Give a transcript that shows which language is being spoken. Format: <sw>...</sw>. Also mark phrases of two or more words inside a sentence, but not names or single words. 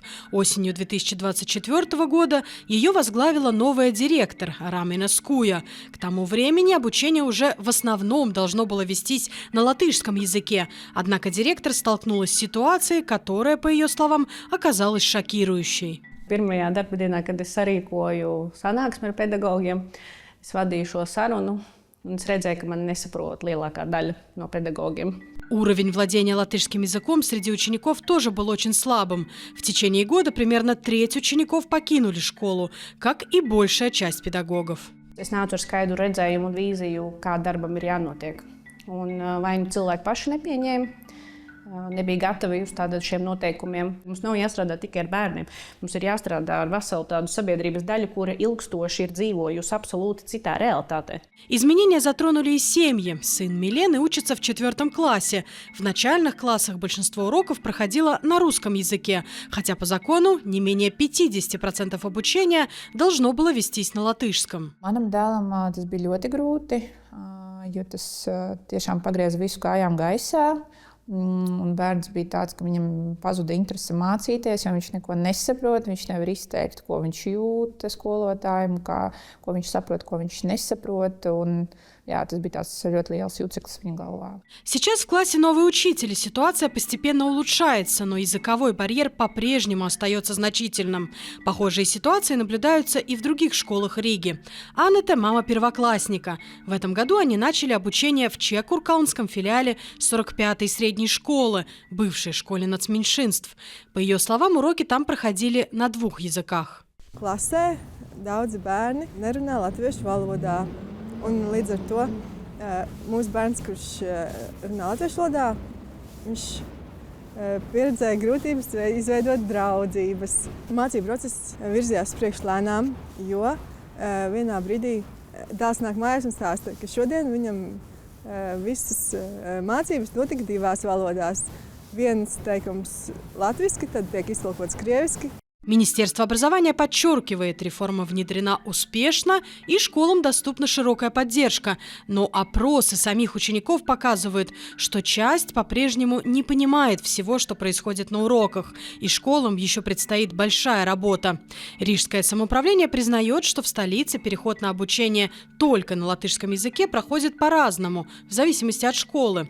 <ru>Осенью 2024 года ее возглавила новая директор Рамина Скуя. К тому времени обучение уже в основном должно было вестись на латышском языке. Однако директор столкнулась с ситуацией, которая, по ее словам, оказалась шокирующей.</ru> <lv>Pirmajā darbdienā, kad es sarīkoju sanāksmi ar pedagogiem, es vadīju šo sarunu, un es redzēju, ka man nesaprot lielākā daļa no pedagogiem.</lv> <ru>Уровень владения латышским языком среди учеников тоже был очень слабым. В течение года примерно треть учеников покинули школу, как и большая часть педагогов.</ru> <lv>Es nācu ar skaidru redzējumu un vīziju, kā darbam ir jānotiek. Un vai nu cilvēki paši nepieņēma, nebija gatavi uz šiem noteikumiem. Mums nav jāstrādā tikai ar bērniem. Mums ir jāstrādā ar veselu tādu sabiedrības daļu, kura ilgstoši ir dzīvojusi absolūti citā realitātē.</lv> <ru>Изменения затронули и семьи. Сын Милены учится в 4 классе. В начальных классах большинство уроков проходило на русском языке, хотя по закону не менее 50% обучения должно было вестись на латышском.</ru> <lv>Manam dēlam tas bija ļoti grūti, jo tas tiešām pagrieza visu kājām gaisā. Un bērns bija tāds, ka viņam pazuda interese mācīties, jo viņš neko nesaprot. Viņš nevar izteikt, ko viņš jūt skolotājiem, ko viņš saprot, ko viņš nesaprot. Un, jā, tas bija tāds ļoti liels jūceklis viņa головā.</lv> <ru>Сейчас в классе новый учитель, и ситуация постепенно улучшается, но языковой барьер по-прежнему остается значительным. Похожие ситуации наблюдаются и в других школах Риги. Анна – мама первоклассника. В этом году они начали обучение в Чекуркаунском филиале 45-й средней школы, бывшей школе нацменьшинств. По ее словам, уроки там проходили на 2 языках.</ru> <lv>Klasē daudzi bērni nerunā latviešu valodā. Un līdz ar to mūsu bērns, kurš runā latviešu valodā, viņš pieredzēja grūtības izveidot draudzības. Mācību process virzījās priekš lēnām, jo vienā brīdī dēls nāk mājās un stāsta, ka šodien viņam visas mācības notika 2 valodās. Viens teikums latviski, tad tiek iztulkots krieviski.</lv> <ru>Министерство образования подчеркивает, реформа внедрена успешно и школам доступна широкая поддержка. Но опросы самих учеников показывают, что часть по-прежнему не понимает всего, что происходит на уроках. И школам еще предстоит большая работа. Рижское самоуправление признает, что в столице переход на обучение только на латышском языке проходит по-разному, в зависимости от школы.</ru>